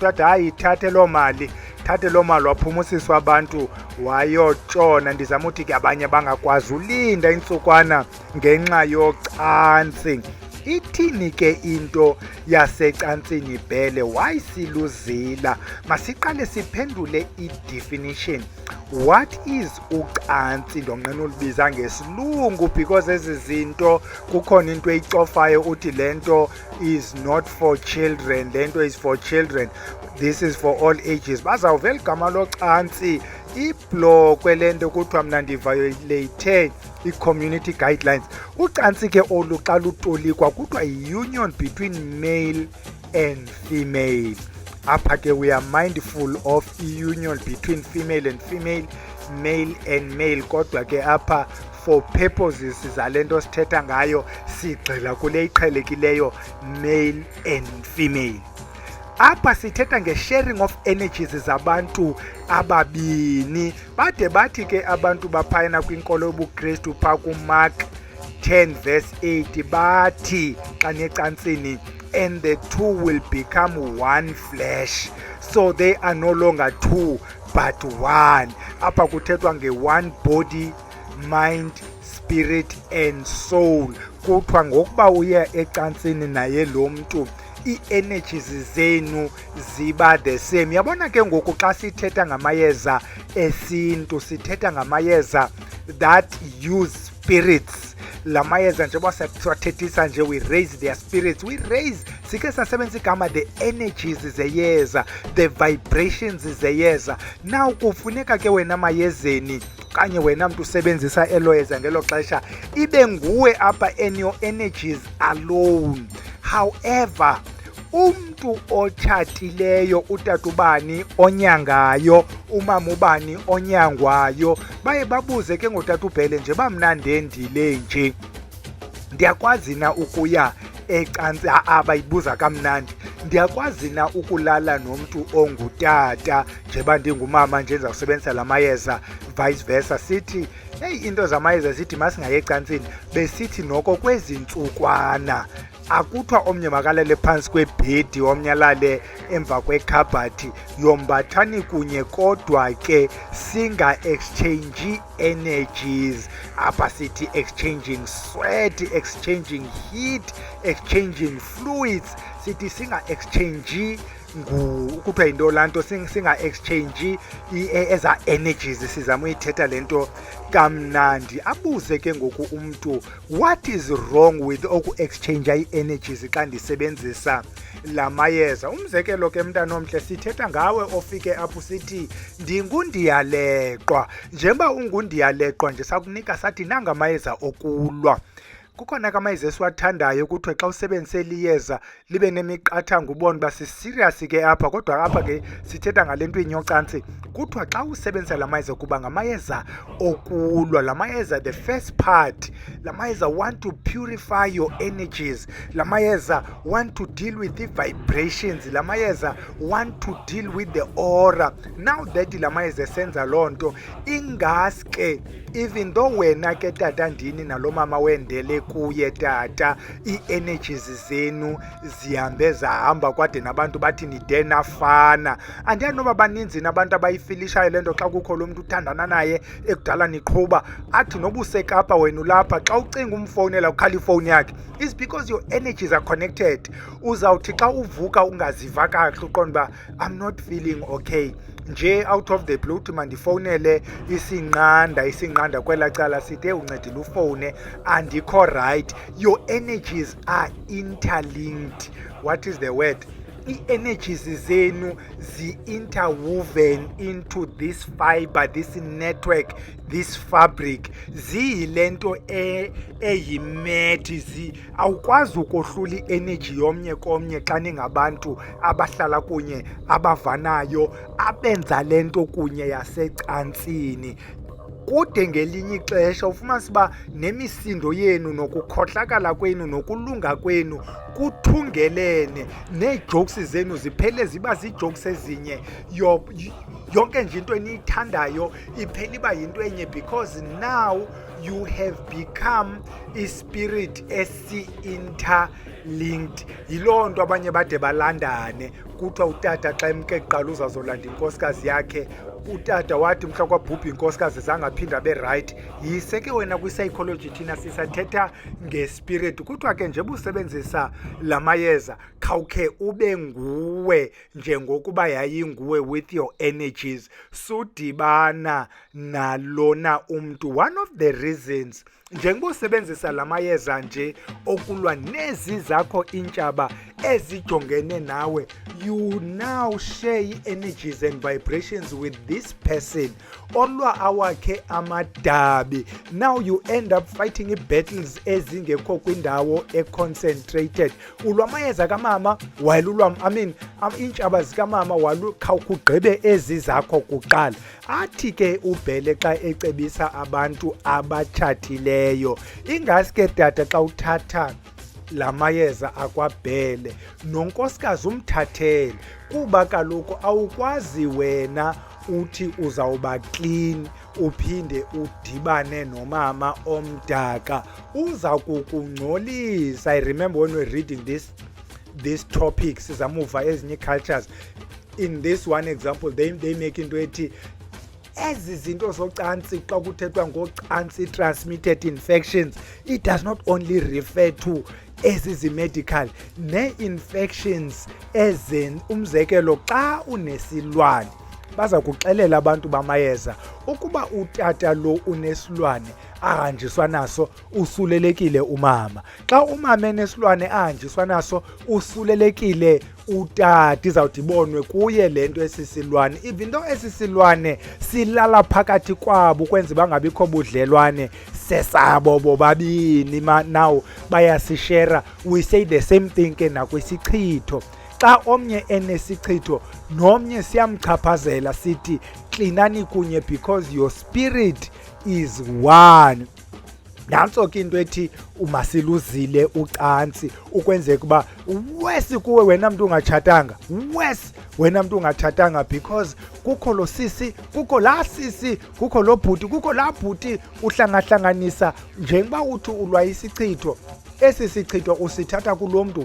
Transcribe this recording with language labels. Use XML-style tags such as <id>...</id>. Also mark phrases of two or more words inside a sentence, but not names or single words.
<xh>Wathi hayi yithathe loo mali, thathe loo mali. Waphuma usisi wabantu wayotshona. Ndizama uthi ke abanye bangakwazi ulinda intsukwana ngenxa yocantsi. Ithini ke into yasecantsini Bhele? Why siluzila? Masiqale siphendule i-definition.</xh> <en>What is</en> <xh>ucantsi? Ndonqena ulibiza ngesilungu because ezi zinto kukhona into eyicofayo uthi lento</xh> <en>is not for children,</en> <xh>lento</xh> <en>is for children, this is for all ages.</en> <xh>Bazawuvela igama locantsi iblokwe lento kuthiwa mna ndiviolate i-community guidelines. Ucantsi ke olu xa lutolikwa kuthiwa yi-</xh> <en>union between male and female.</en> <xh>Apha ke</xh> <en>we are mindful of</en> <xh>i-</xh> <en>union between female and female, male and male,</en> <xh>kodwa ke apha</xh> <en>for purposes</en> <xh>zalento sithetha ngayo sigxila kule iqhelekileyo</xh> <en>male and female.</en> <xh>apha sithetha nge-</xh> <en>sharing of energies</en> <xh>zabantu ababini. Bade bathi ke abantu baphayana kwinkolo yobuKristu phaa kuMark 10 verse 8 bathi xa necantsini,</xh> <en>and the two will become one flesh, so they are no longer two but one.</en> <xh>Apha kuthethwa nge-</xh> <en>one body, mind, spirit and soul.</en> <xh>Kuthiwa ngokuba uya ecantsini naye lo mntu, ii-energies zenu ziba</xh> <en>the same.</en> <xh>Yabona ke ngoku xa sithetha ngamayeza esintu sithetha ngamayeza</xh> <en>that use spirits.</en> <xh>La mayeza njengoba siwathethisa nje,</xh> <en>we raise their spirits, we raise,</en> <xh>sike sasebenzisa igama</xh> <en>the energies</en> <xh>zeyeza,</xh> <en>the vibrations</en> <xh>zeyeza. Now kufuneka ke wena mayezeni kanye wena mntu usebenzisa elo yeza ngelo xesha ibe nguwe apha</xh> <en>and your energies alone.</en> <xh>However, umntu otshatileyo, utata ubani onyangayo, umama ubani onyangwayo, baye babuze ke ngotata uBhele nje, bamnande ndile nje, ndiyakwazi na ukuya ecansi? Bayibuza kamnandi, ndiyakwazi na ukulala nomntu ongutata njeba ndingumama nje ndiza kusebenzisa la mayeza, vice versa. Sithi hey, into zamayeza sithi masingaye ecansini, besithi noko kwezi ntsukwana akuthiwa omnye makalale phantsi kwebhedi omnye alale emva kwekhabhathi, yombathani kunye kodwa ke singa-exchange energies. Apha sithi</xh> <en>exchanging sweat, exchanging heat, exchanging fluids.</en> <xh>Sithi singa-exchange kuthiwa yinto laa nto, singa-exchange eza energies. Sizama uyithetha le nto kamnandi. Abuze ke ngoku umntu,</xh> <en>what is wrong with</en> <xh>oku-exchange ii-energies xa ndisebenzisa la mayeza? Umzekelo ke mntana omhle, sithetha ngawe ofike apho sithi ndingundiyaleqwa. Njengoba ungundiyaleqwa nje sakunika sathi nangamayeza okulwa. Kukhona kamayeza esiwathandayo kuthiwe xa usebenzise liyeza libe nemiqathango ubone uba siserious ke apha, kodwa apha ke sithetha ngale nto inyocantsi. Kuthiwa xa usebenzisa la mayeza kuba ngamayeza okulwa. La mayeza,</xh> <en>the first part,</en> <xh>la mayeza</xh> <en>want to purify your energies.</en> <xh>La mayeza</xh> <en>want to deal with the vibrations.</en> <xh>La mayeza</xh> <en>want to deal with the aura. Now that</en> <xh>la mayeza esenza loo nto, ingaske</xh> <en>even though</en> <xh>wena ke tata ndini nalo mama wendele kuye tata, ii-energies zenu zihambe zahamba kwade nabantu bathi nide nafana. Andiyazi noba baninzi nabantu abayifilishayo le nto xa kukho lo mntu uthandana naye ekudala niqhuba athi noba usekapa wena ulapha, xa ucinga umfowunela ukhala ifowuni yakhe,</xh> <en>is because your energies are connected.</en> <xh>Uzawuthi xa uvuka ungaziva kakuhle uqonda uba</xh> <en>I'm not feeling okay,</en> <xh>nje</xh> <en>out of the blue</en> <xh>uthi mandifowunele isinqanda kwela cala, sithe uncedile ufowune andikho right.</xh> <en>Your energies are interlinked. What is the word?</en> <xh>Ii-energies zenu</xh> <en>zi-interwoven into this fiber, this network, this fabric.</en> <xh>Ziyile nto eyimethi. Awukwazi ukohlula i-energy yomnye komnye xa ningabantu abahlala kunye, abavanayo, abenza le nto kunye yasecantsini. Kude ngelinye ixesha ufumanise uba nemisindo yenu nokukhohlakala kwenu nokulunga kwenu kuthungelene, nee-jokes zenu ziphele ziba zii-jokes ezinye. Yonke nje into eniyithandayo iphela iba yinto enye,</xh> <en>because now you have become ispirit esi-interlinked.</en> <xh>Yiloo nto abanye bade balandane. Kuthiwa utata xa emke kuqala uzawuzolanda inkosikazi yakhe, utata wathi mhla kwabhubha inkosikazi zangaphinda abe right. Yise ke wena kwi-psychology thina sisathetha ngespirit. Kuthiwa ke njengoba usebenzisa la mayeza khawukhe ube nguwe njengokuba yayinguwe</xh> <en>with your energies.</en> <xh>Sudibana nalona umntu.</xh> <en>One of the reasons</en> <xh>njengoba usebenzisa la mayeza nje okulwa nezi zakho intshaba ezijongene nawe,</xh> <en>you now share energies and vibrations with this person</en> <xh>olwa awakhe amadabi.</xh> <en>Now you end up fighting battles</en> <xh>ezingekho kwindawo econcentrated. Ulwa amayeza kamama while ulwa intshaba zikamama while khawukugqibe ezi zakho kuqala. Athi ke uBhele xa ecebisa abantu abatshatileyo, ingaske tata xa uthatha lamayeza akwabhele nonkosikazi umthathele, kuba kaloku awukwazi wena uthi uzawuba clean uphinde udibane nomama omdaka, uza kukungcolisa.</xh> <en>I remember when we were reading these topics</en> <xh>sizamuva ezinye</xh> <en>cultures, in this one example they make</en> <xh>into ethi ezi zinto zocansi xa kuthethwa ngocansi</xh> <en>transmitted infections, it does not only refer to medical ne-infections ezen.</en> <xh>Umzekelo xa unesilwane baza kuxelela abantu bamayeza ukuba utata lo unesilwane ahanjiswa naso usulelekile umama, xa umama enesilwane ahanjiswa naso usulelekile utata, izawuthi ibonwe kuye le nto esisilwane. Even though esisilwane silala phakathi kwabo ukwenza bangabikho budlelwane sesabo bobabini, now bayasishera,</xh> <en>we say the same thing</en> <xh>ke nakwisichitho. Xa omnye enesichitho nomnye siyamchaphazela sithi klinani kunye</xh> <en>because your spirit is one.</en> <xh>Nantso ke into ethi umasiluzile ucansi ukwenzeka uba wesi kuwe wena mntu ungatshatanga, wesi wena mntu ungatshatanga, because kukho lo sisi, kukho laa sisi, kukho lo bhuti, kukho laa bhuti. Uhlangahlanganisa njengoba uthi ulwa isichitho, esi sichitho usithatha kulo mntu.</xh>